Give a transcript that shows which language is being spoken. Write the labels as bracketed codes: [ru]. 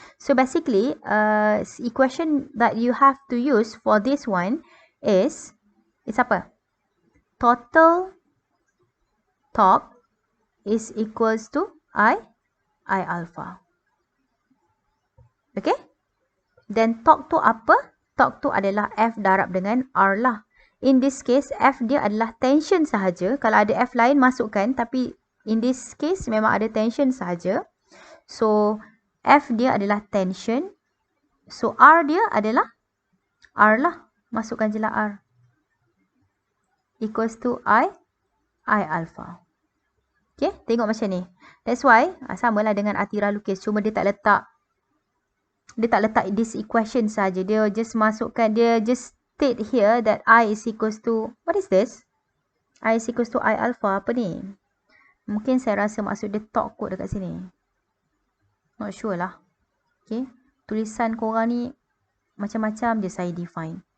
[en] So basically, equation that you have to use for this one is apa? Total torque is equals to I alpha. Okay? Then torque tu apa? [ms] Torque tu adalah F darab dengan R lah. [en] In this case, [ms] F dia adalah tension sahaja. Kalau ada F lain masukkan, tapi [en] in this case [ms] memang ada tension sahaja. So, F dia adalah tension. So, R dia adalah R lah. Masukkan je lah R. [en] Equals to I alpha. Okay, [ms] tengok macam ni. [en] That's why, [ms] samalah dengan Athirah lukis. Cuma dia tak letak [en] this equation [ms] saja. Dia just masukkan, [en] dia just state here that I is equals to, what is this? I is equals to I alpha. [ms] Apa ni? Mungkin saya rasa maksud dia torque kot dekat sini. [en] Not sure [ms] lah. Okay, tulisan korang ni macam-macam je saya define.